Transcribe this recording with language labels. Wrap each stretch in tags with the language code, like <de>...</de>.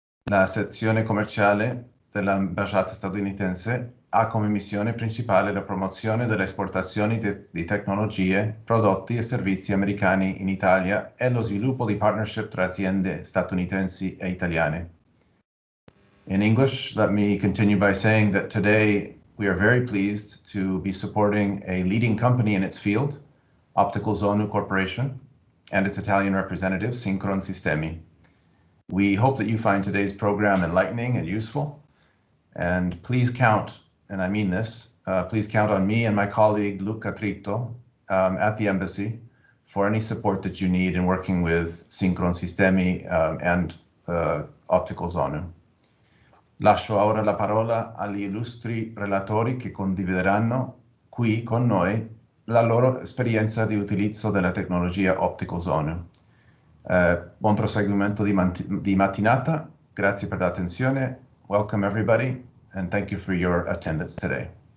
<it>La sezione commerciale dell'ambasciata statunitense ha come missione principale la promozione delle esportazioni di tecnologie, prodotti e servizi americani in Italia e lo sviluppo di partnership tra aziende statunitensi e italiane.</it> <en>In English, let me continue by saying that today we are very pleased to be supporting a leading company in its field, Optical Zonu Corporation, and its Italian representative, Synchron Sistemi. We hope that you find today's program enlightening and useful, and please count, and I mean this, please count on me and my colleague Luca Tritto at the embassy for any support that you need in working with Synchron Sistemi and Optical Zonu.</en> <it>Lascio ora la parola agli illustri relatori che condivideranno qui con noi la loro esperienza di utilizzo della tecnologia Optical Zonu. Buon proseguimento di mattinata. Grazie per l'attenzione.</it> <en>Welcome everybody, and thank you for your attendance today.</en>